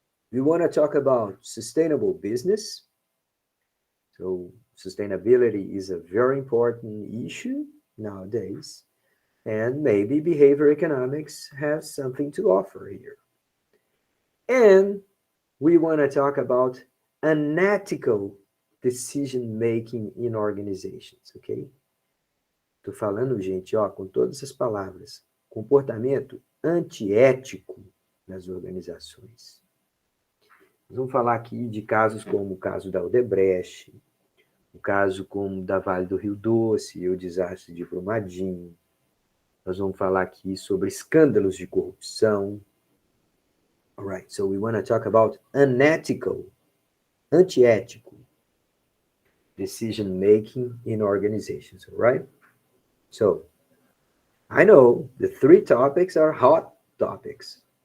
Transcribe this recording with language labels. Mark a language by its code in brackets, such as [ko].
[en] We want to talk about sustainable business. So, sustainability is a very important issue nowadays, and maybe behavior economics has something to offer here. And we want to talk about unethical decision making in organizations, ok? [pt] Tô falando, gente, ó, com todas essas palavras, comportamento antiético nas organizações. Nós vamos falar aqui de casos como o caso da Odebrecht, o caso como da Vale do Rio Doce e o desastre de Brumadinho. Nós vamos falar aqui sobre escândalos de corrupção. [en] All right, so we want to talk about unethical, antiético decision making in organizations, all right? So, I know the three topics are hot topics.